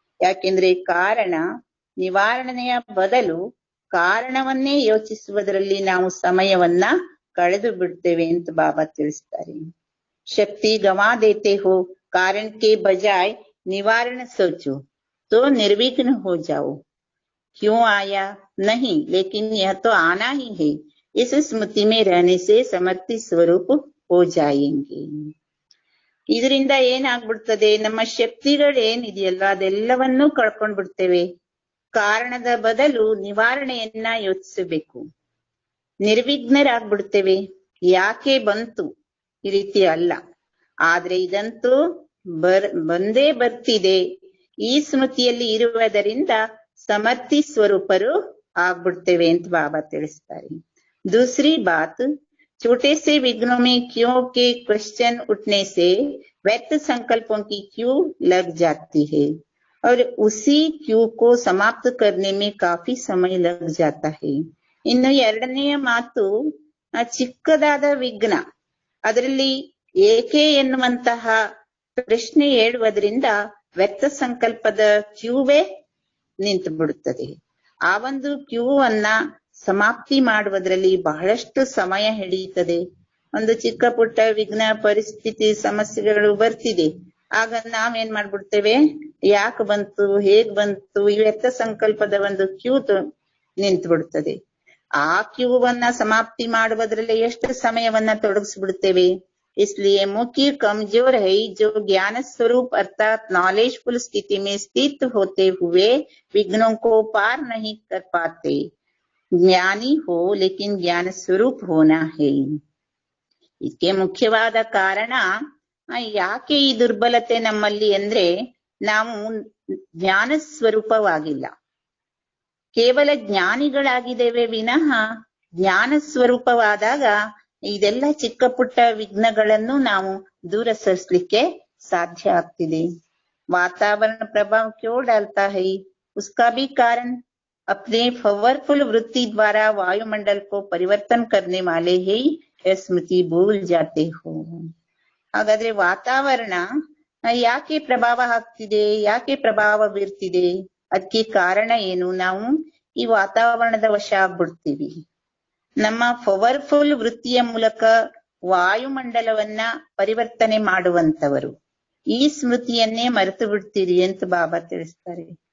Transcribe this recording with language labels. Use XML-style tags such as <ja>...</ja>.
<kn>ಯಾಕೆಂದ್ರೆ ಕಾರಣ ನಿವಾರಣೆಯ ಬದಲು ಕಾರಣವನ್ನೇ ಯೋಚಿಸುವುದರಲ್ಲಿ ನಾವು ಸಮಯವನ್ನ ಕಳೆದು ಬಿಡ್ತೇವೆ ಅಂತ ಬಾಬಾ ತಿಳಿಸ್ತಾರೆ.</kn> <hi>ಶಕ್ತಿ ಗವಾ ದೇತೆ ಹೋ, ಕಾರಣ ಕೆ ಬಜಾಯ್ निवारण सोचो तो निर्विघ्न हो जाओ. क्यों आया नहीं, लेकिन यह तो आना ही है. इस स्मृति में रहने से समर्थी स्वरूप हो जाएंगे.</hi> <kn>ಇದರಿಂದ ಏನಾಗ್ಬಿಡ್ತದೆ, ನಮ್ಮ ಶಕ್ತಿಗಳೇನಿದೆಯಲ್ಲ ಅದೆಲ್ಲವನ್ನೂ ಕಳ್ಕೊಂಡ್ ಬಿಡ್ತೇವೆ. ಕಾರಣದ ಬದಲು ನಿವಾರಣೆಯನ್ನ ಯೋಚಿಸಬೇಕು. ನಿರ್ವಿಘ್ನರಾಗ್ಬಿಡ್ತೇವೆ. ಯಾಕೆ ಬಂತು ಈ ರೀತಿ ಅಲ್ಲ, ಆದ್ರೆ ಇದಂತೂ ಬಂದೇ ಬರ್ತಿದೆ. ಈ ಸ್ಮೃತಿಯಲ್ಲಿ ಇರುವುದರಿಂದ ಸಮರ್ಥಿ ಸ್ವರೂಪರು ಆಗ್ಬಿಡ್ತೇವೆ ಅಂತ ಬಾಬಾ ತಿಳಿಸ್ತಾರೆ.</kn> <hi>दूसरी बात, छोटे से विघ्नों में क्यों के क्वेश्चन उठने से व्यर्थ संकल्पों की क्यों लग जाती है और उसी क्यों को समाप्त करने में काफी समय लग जाता है.</hi> <kn>ಇನ್ನು ಎರಡನೆಯ ಮಾತು, ಚಿಕ್ಕದಾದ ವಿಘ್ನ ಅದರಲ್ಲಿ ಏಕೆ ಎನ್ನುವಂತಹ ಪ್ರಶ್ನೆ ಹೇಳುವುದರಿಂದ ವ್ಯರ್ಥ ಸಂಕಲ್ಪದ ಕ್ಯೂವೇ ನಿಂತು ಬಿಡುತ್ತದೆ. ಆ ಒಂದು ಕ್ಯೂವನ್ನ ಸಮಾಪ್ತಿ ಮಾಡುವುದರಲ್ಲಿ ಬಹಳಷ್ಟು ಸಮಯ ಹಿಡಿಯುತ್ತದೆ. ಒಂದು ಚಿಕ್ಕ ಪುಟ್ಟ ವಿಘ್ನ ಪರಿಸ್ಥಿತಿ ಸಮಸ್ಯೆಗಳು ಬರ್ತಿದೆ, ಆಗ ನಾವೇನ್ ಮಾಡ್ಬಿಡ್ತೇವೆ, ಯಾಕೆ ಬಂತು, ಹೇಗ್ ಬಂತು, ಈ ವ್ಯರ್ಥ ಸಂಕಲ್ಪದ ಒಂದು ಕ್ಯೂ ನಿಂತು ಬಿಡ್ತದೆ. ಆ ಕ್ಯೂವನ್ನ ಸಮಾಪ್ತಿ ಮಾಡುವುದರಲ್ಲಿ ಎಷ್ಟು ಸಮಯವನ್ನ ತೊಡಗಿಸ್ಬಿಡ್ತೇವೆ.</kn> <hi>इसलिए मुख्य कमजोर है जो ज्ञान स्वरूप अर्थात नॉलेजफुल स्थिति में स्थित होते हुए विघ्नों को पार नहीं कर पाते। ज्ञानी हो लेकिन ज्ञान स्वरूप होना है।</hi> <kn>ಇದಕ್ಕೆ ಮುಖ್ಯವಾದ ಕಾರಣ ಯಾಕೆ ಈ ದುರ್ಬಲತೆ ನಮ್ಮಲ್ಲಿ ಅಂದ್ರೆ ನಾವು ಜ್ಞಾನ ಸ್ವರೂಪವಾಗಿಲ್ಲ. ಕೇವಲ ಜ್ಞಾನಿಗಳಾಗಿದ್ದೇವೆ ವಿನಃ ಜ್ಞಾನ ಸ್ವರೂಪವಾದಾಗ ಇದೆಲ್ಲ ಚಿಕ್ಕ ಪುಟ್ಟ ವಿಘ್ನಗಳನ್ನು ನಾವು ದೂರ ಸರಿಸಲಿಕ್ಕೆ ಸಾಧ್ಯ ಆಗ್ತಿದೆ.</kn> <hi>वातावरण प्रभाव क्यों डालता है, उसका भी कारण अपने पावरफुल वृत्ति द्वारा वायुमंडल को परिवर्तन करने वाले ही स्मृति भूल जाते हो.</hi> <kn>ಹಾಗಾದ್ರೆ ವಾತಾವರಣ ಯಾಕೆ ಪ್ರಭಾವ ಆಗ್ತಿದೆ, ಯಾಕೆ ಪ್ರಭಾವ ಬೀರ್ತಿದೆ, ಅದಕ್ಕೆ ಕಾರಣ ಏನು? ನಾವು ಈ ವಾತಾವರಣದ ವಶ ಆಗ್ಬಿಡ್ತೀವಿ. ನಮ್ಮ ಪವರ್ಫುಲ್ ವೃತ್ತಿಯ ಮೂಲಕ ವಾಯುಮಂಡಲವನ್ನ ಪರಿವರ್ತನೆ ಮಾಡುವಂತವರು ಈ ಸ್ಮೃತಿಯನ್ನೇ ಮರೆತು ಬಿಡ್ತೀರಿ ಅಂತ ಬಾಬಾ ತಿಳಿಸ್ತಾರೆ.</kn>